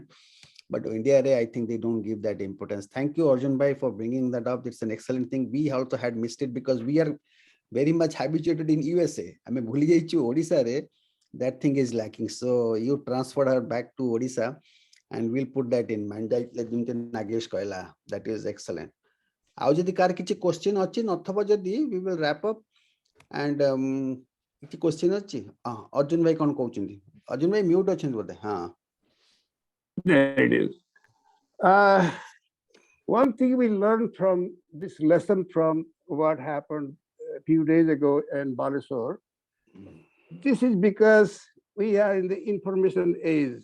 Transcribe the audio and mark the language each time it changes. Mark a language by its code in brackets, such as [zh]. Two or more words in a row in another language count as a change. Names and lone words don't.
[en] But India, I think they don't give that importance. Thank you, Arjun bhai, for bringing that up. It's an excellent thing. We also had missed it because we are very much habituated in USA. I mean, Odisha, that thing is lacking. So you transferred her back to Odisha, and we'll put that in mind. Nagesh Koila, that is excellent. [or] ଆଉ ଯଦି କାର କିଛି question ଅଛି ନଥବ ଯଦି [en] we will wrap up, [or] and କିଛି question ଅଛି ଅର୍ଜୁନ ଭାଇ କଣ କହୁଛନ୍ତି? ଅର୍ଜୁନ ଭାଇ mute ଅଛନ୍ତି ବୋଧେ? ହଁ, [en] there it is. One thing we learned from this lesson from what happened a few days ago in Balasore, this is because we are in the information age.